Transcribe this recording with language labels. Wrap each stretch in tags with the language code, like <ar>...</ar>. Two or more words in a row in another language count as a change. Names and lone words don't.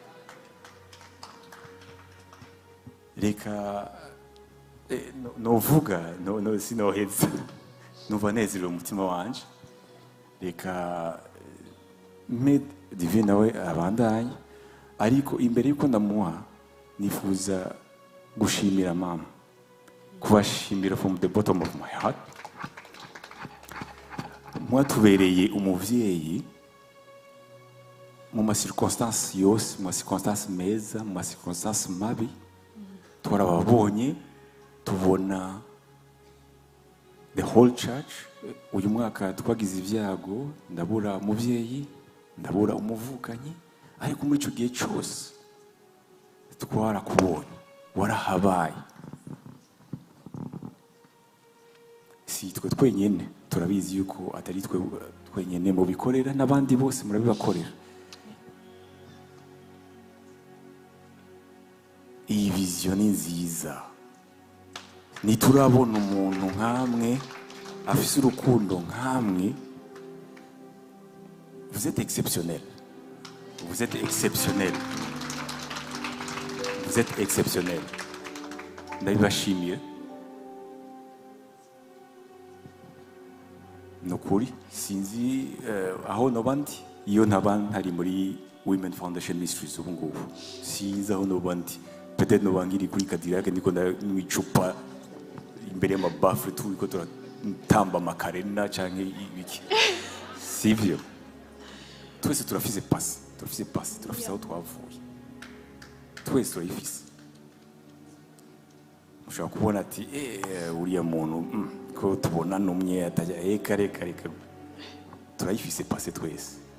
<rn>Reka novuga sinoheza, numva nezerewe umutima wanje. Reka Divine nawe abandanye, ariko imbere yuko ndamuha nifuza gushimira mama, kubashimira</rn> <en>from the bottom of my heart.</en> <rn>Mwatubereye umuvyeyi mu masirconstances yose, mu masirconstances meza, mu masirconstances mabi. Twarababonye, tubona</rn> <en>the whole church.</en> <rn>Uyu mwaka twagize ibyago, ndabura umuvyeyi, ndabura umuvukanyi, ariko muri ico gihe cyose twarakubonye, warahabaye. Si twe twenyene, turabizi yuko atari twe twenyene mu bikorera, n'abandi bose murabibakorera. Iyi vision ni nziza. Niturabona umuntu nkamwe afise urukundo nkamwe.</rn> <fr>Vous êtes exceptionnel. Vous êtes exceptionnel. Vous êtes exceptionnel.</fr> <rn>Ndabibashimiye. Nukuri sinzi aho nobandi iyo ntabandi hari muri Women Foundation Ministries ubu ngubu. Sinzi aho nobandi. Peut-être nobangiri kuri Kadira ndiko n'icupa imbere y'amabafure turiko turatamba makarena canke ibiki. Sivyo. Twese turafise pasi, turafise aho twavuye. Twese turayifise. Ushobora kubona ati uriya muntu ko tubona numwe atajya kare turayifise pasi twese.</rn>